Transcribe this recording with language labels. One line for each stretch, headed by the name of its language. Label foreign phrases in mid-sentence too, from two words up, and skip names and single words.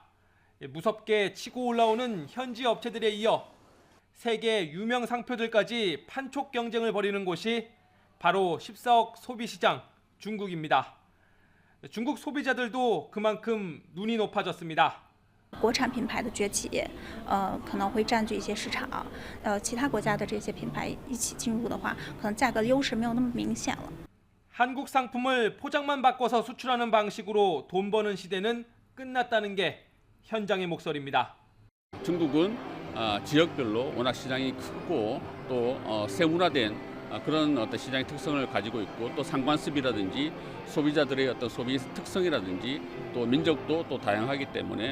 Korean: 무섭게 치고 올라오는 현지 업체들에 이어 세계 유명 상표들까지 판촉 경쟁을 벌이는 곳이 바로 14억 소비시장 중국입니다. 중국 소비자들도 그만큼 눈이 높아졌습니다.
Chinese: 国产品牌的崛起，可能会占据一些市场，其他国家的这些品牌一起进入的话，可能价格优势没有那么明显了。
Korean: 한국 상품을 포장만 바꿔서 수출하는 방식으로 돈 버는 시대는 끝났다는 게 현장의 목소리입니다. 중국은 지역별로 워낙 시장이 크고 또 세분화된 그런 어떤 시장의 특성을 가지고 있고 또 상관습이라든지 소비자들의 어떤 소비 특성이라든지 또 민족도 또 다양하기 때문에